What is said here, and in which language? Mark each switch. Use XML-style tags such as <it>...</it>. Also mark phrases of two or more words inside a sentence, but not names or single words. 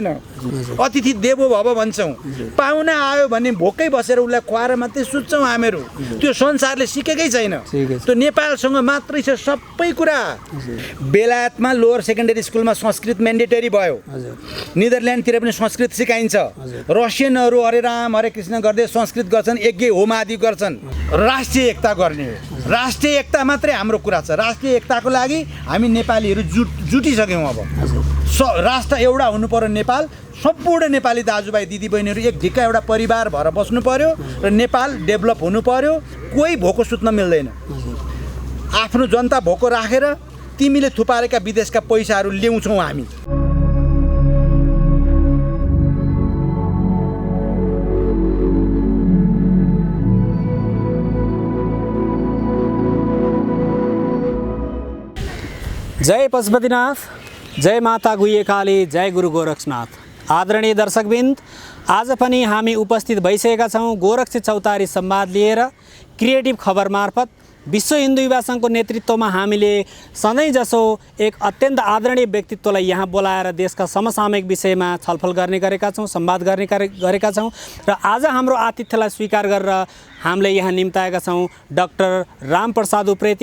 <sa>अतिथि देवो भव</sa> <ne>भन्छौँ। पाहुना आयो भने भोकै बसेर उसलाई खुवाएर मात्रै सुत्छौँ हामीहरू। त्यो संसारले सिकेकै छैन। त्यो नेपालसँग मात्रै छ सबै कुरा। बेलायतमा लोअर सेकेन्डरी स्कुलमा संस्कृत म्यान्डेटरी भयो। नेदरल्यान्डतिर पनि संस्कृत सिकाइन्छ। रसियनहरू हरे राम हरे कृष्ण गर्दै संस्कृत गर्छन्, यज्ञ होम आदि गर्छन्। राष्ट्रिय एकता गर्ने हो। राष्ट्रिय एकता मात्रै हाम्रो कुरा छ। राष्ट्रिय एकताको लागि हामी नेपालीहरू जुटिसक्यौँ। अब राष्ट्र एउटा हुनु पर्यो नेपाल। सम्पूर्ण नेपाली दाजुभाइ दिदीबहिनीहरू एक ढिक्का एउटा परिवार भएर बस्नु पर्यो र नेपाल डेभलप हुनु पर्यो। कोही भोको सुत्न मिल्दैन। आफ्नो जनता भोको राखेर तिमीले थुपारेका विदेशका पैसाहरू ल्याउँछौँ हामी। जय पशुपतिनाथ, जय माता गुह्यकाली, जय गुरु गोरखनाथ। आदरणीय दर्शकवृन्द, आज पनि हामी उपस्थित भइसकेका छौँ गोरक्ष चौतारी संवाद लिएर। क्रिएटिभ खबर मार्फत विश्व हिन्दू युवा सङ्घको नेतृत्वमा हामीले सधैँ जसो एक अत्यन्त आदरणीय व्यक्तित्वलाई यहाँ बोलाएर देशका समसामयिक विषयमा छलफल गर्ने गरेका छौँ, संवाद गर्ने गरेका छौँ र आज हाम्रो आतिथ्यलाई स्वीकार गरेर हामीले यहाँ निम्ताएका छौँ डाक्टर रामप्रसाद उप्रेती।</ne>